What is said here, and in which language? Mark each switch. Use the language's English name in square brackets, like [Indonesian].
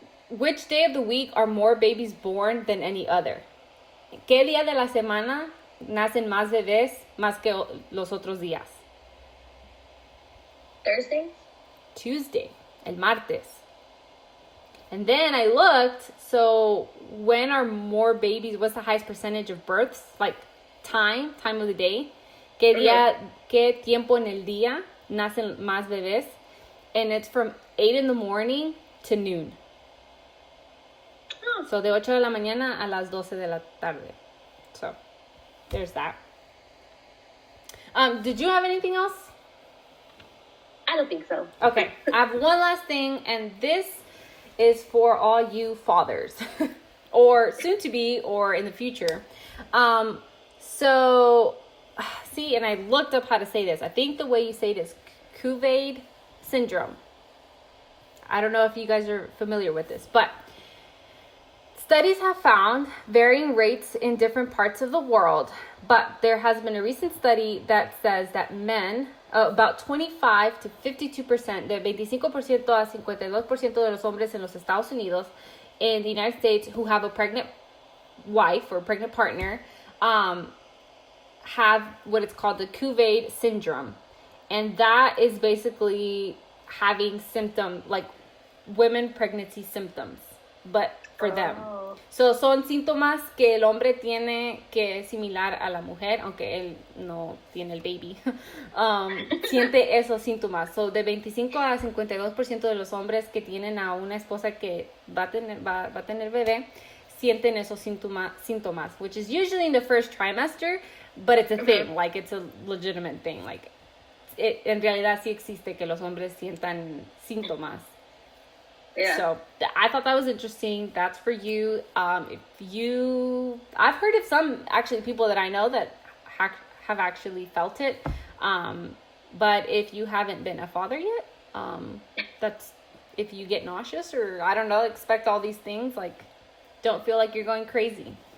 [English] Which day of the week are more babies born than any other? [Spanish] ¿Qué día de la semana nacen más bebés más que los otros días? [English] Thursday? [Spanish] Tuesday, el martes. [English] And then I looked, so when are more babies, what's the highest percentage of births? Like time of the day. [Spanish] ¿Qué tiempo en el día nacen más bebés? [English] And it's from 8 in the morning to noon. [Spanish] So, de 8 de la mañana a las 12 de la tarde. [English] So, there's that. Did you have anything else? I don't think so. Okay. I have one last thing, and this is for all you fathers. Or soon to be, or in the future. So, see, and I looked up how to say this. I think the way you say it is Cuvade syndrome. I don't know if you guys are familiar with this, but studies have found varying rates in different parts of the world, but there has been a recent study that says that men, about 25 to 52%, [Spanish] de 25% a 52% de los hombres en los Estados Unidos, [English] in the United States, who have a pregnant wife or a pregnant partner, have what it's called the Cuvade syndrome. And that is basically having symptoms, like women pregnancy symptoms, but for them. [Spanish] So, son síntomas que el hombre tiene que es similar a la mujer, aunque él no tiene el baby. Siente esos síntomas. So, de 25 a 52% de los hombres que tienen a una esposa que va a tener bebé, sienten esos síntomas, [English] which is usually in the first trimester, but it's a thing, like it's a legitimate thing. [Spanish] Like, en realidad sí existe que los hombres sientan síntomas. [English] Yeah. So I thought that was interesting. That's for you. I've heard of some actually people that I know that have actually felt it. But if you haven't been a father yet, that's if you get nauseous or I don't know, expect all these things, like don't feel like you're going crazy.